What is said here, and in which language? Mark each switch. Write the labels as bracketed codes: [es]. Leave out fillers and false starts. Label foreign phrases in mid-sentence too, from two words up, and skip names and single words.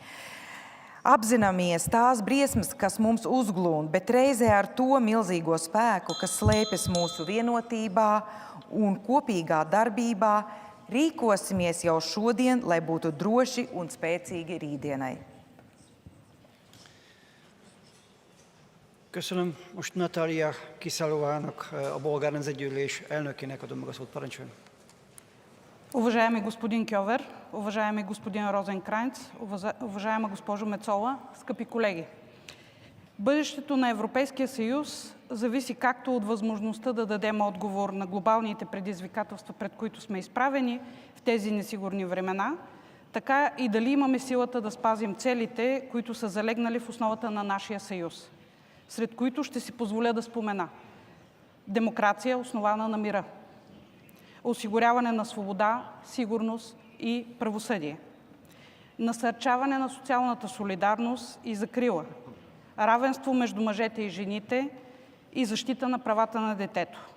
[lv] Apzināmies tās briesmas, kas mums uzglūn, bet reizē ar to milzīgo spēku, kas slēpjas mūsu vienotībā un kopīgā darbībā, rīkosimies jau šodien, lai būtu droši un spēcīgi rītdienai. [hu] Köszönöm. Most Natália Kisalovának, a Bolgár Nemzetgyűlés elnökének adom meg a szót. Parancsoljon. [bg] Уважаеми господин Кьовер, уважаеми господин Розенкранц, уважаема госпожо Мецола, скъпи колеги! Бъдещето на Европейския съюз зависи както от възможността да дадем отговор на глобалните предизвикателства, пред които сме изправени в тези несигурни времена, така и дали имаме силата да спазим целите, които са залегнали в основата на нашия съюз, сред които ще си позволя да спомена: демокрация, основана на мира; осигуряване на свобода, сигурност и правосъдие; насърчаване на социалната солидарност и закрила; равенство между мъжете и жените и защита на правата на детето.